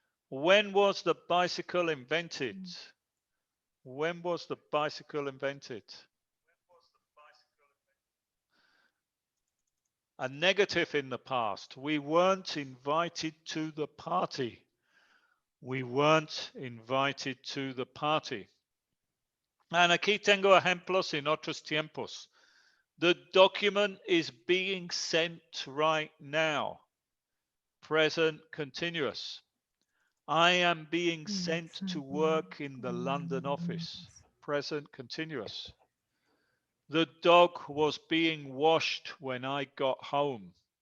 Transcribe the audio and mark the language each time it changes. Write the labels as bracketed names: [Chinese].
[English] When was the bicycle invented? When was the bicycle invented? A negative in the past. We weren't invited to the party. We weren't invited to the party. [Spanish] And aquí tengo ejemplos en otros tiempos. [English] The document is being sent right now. Present continuous. I am being sent to work in the London office. Present continuous. The dog was being washed when I got home.